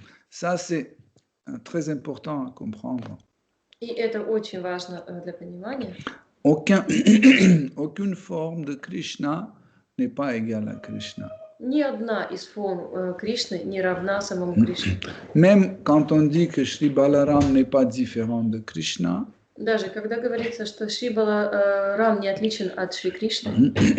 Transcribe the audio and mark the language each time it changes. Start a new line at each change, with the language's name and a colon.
French: Ça, c'est très important à comprendre.
Russian: И это очень важно для понимания.
French: Aucune forme de Krishna n'est pas égale à Krishna.
Russian: Ни одна из форм Кришны не равна самому Кришне.
French: Même quand on dit que Shri Balaram n'est pas différent de Krishna,
Russian: Даже когда говорится, что Шри Баларам не отличен от Шри Кришны,